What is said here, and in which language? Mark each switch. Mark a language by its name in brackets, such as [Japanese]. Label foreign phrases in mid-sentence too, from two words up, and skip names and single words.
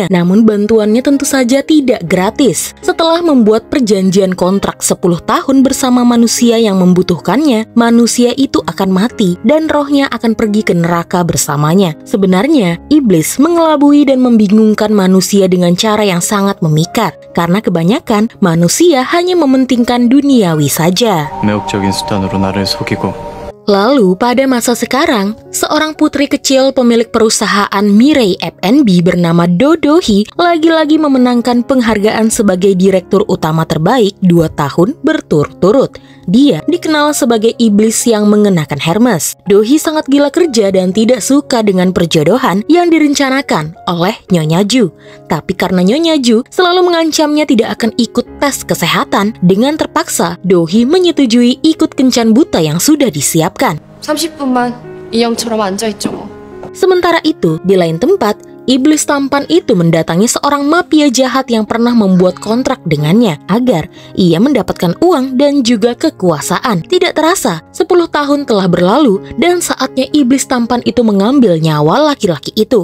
[Indonesian] Namun bantuannya tentu saja tidak gratis. Setelah membuat perjanjian kontrak 10 tahun bersama manusia yang membutuhkannya, manusia itu akan mati dan rohnya akan pergi ke neraka bersamanya. Sebenarnya, iblis mengelabui dan membingungkan manusia dengan cara yang sangat memikat. Karena kebanyakan manusia hanya mementingkan duniawi saja. [Korean] 매혹적인 수단으로 나를 속이고. [Indonesian] Lalu pada masa sekarang, seorang putri kecil pemilik perusahaan Mirai F&B bernama Do Do-hee lagi-lagi memenangkan penghargaan sebagai direktur utama terbaik 2 tahun berturut-turut. Dia dikenal sebagai iblis yang mengenakan Hermes. Do-hee sangat gila kerja dan tidak suka dengan perjodohan yang direncanakan oleh Nyonya Ju. Tapi karena Nyonya Ju selalu mengancamnya tidak akan ikut tes kesehatan, dengan terpaksa Do-hee menyetujui ikut kencan buta yang sudah disiapkan. [Korean] 30분만 인형처럼 앉아있죠 뭐. [Indonesian] Sementara itu, di lain tempat, iblis tampan itu mendatangi seorang mafia jahat yang pernah membuat kontrak dengannya agar ia mendapatkan uang dan juga kekuasaan. Tidak terasa, 10 tahun telah berlalu dan saatnya iblis tampan itu mengambil nyawa laki-laki itu.